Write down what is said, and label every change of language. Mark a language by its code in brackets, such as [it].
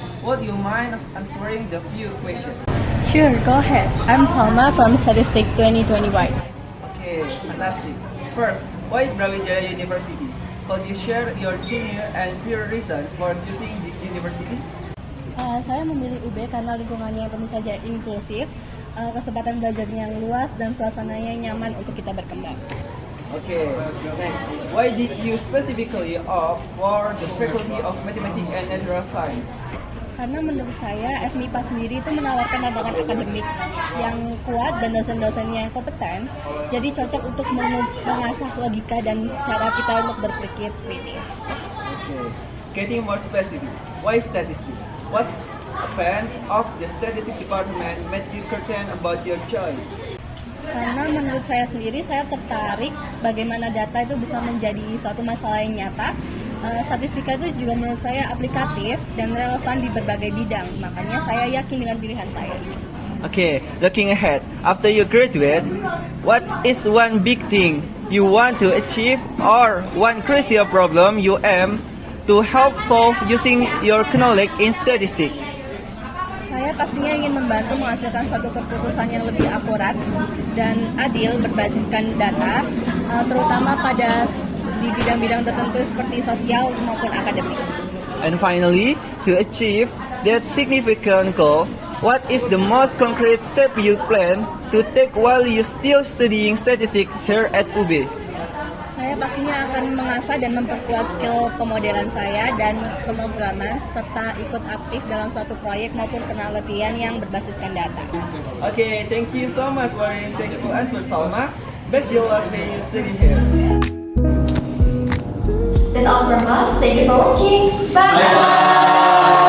[en] Would you mind answering the few questions? Sure, go ahead. I'm Salma from Statistics 2021. Okay, fantastic. First, why Brawijaya University? Could you share your tenure and pure reason for choosing this university? [id] Saya memilih UB karena lingkungannya tentu saja inklusif, kesempatan belajarnya yang luas, dan suasananya nyaman untuk kita berkembang. [en] Okay, next. Why did you specifically opt for the Faculty of Mathematics and Natural Science? [id] Karena menurut saya FMIPA sendiri itu menawarkan tantangan akademik yang kuat dan dosen-dosennya yang kompeten, jadi cocok untuk mengasah logika dan cara kita untuk berpikir kritis. [en] Okay, getting more specific. Why statistics? What fan of the statistics department made you certain about your choice? [id] Karena menurut saya sendiri, saya tertarik bagaimana data itu bisa menjadi suatu masalah yang nyata. Statistika itu juga menurut saya aplikatif dan relevan di berbagai bidang. Makanya saya yakin dengan pilihan saya. [en] Okay, looking ahead, after you graduate, what is one big thing you want to achieve or one crucial problem you aim to help solve using your knowledge in statistics? [id] Saya pastinya ingin membantu menghasilkan suatu keputusan yang lebih akurat dan adil berbasiskan data, terutama pada di bidang-bidang tertentu seperti sosial maupun akademik. [en] And finally, to achieve that significant goal, what is the most concrete step you plan to take while you still studying statistics here at UB? [id] Saya pastinya akan mengasah dan memperkuat skill pemodelan saya dan pemrograman, serta ikut aktif dalam suatu proyek maupun penelitian yang berbasiskan data. [en] Okay, thank you so much for your insightful answer, Salma. Best of luck when you study here. That's all from us. Thank you for watching. Bye.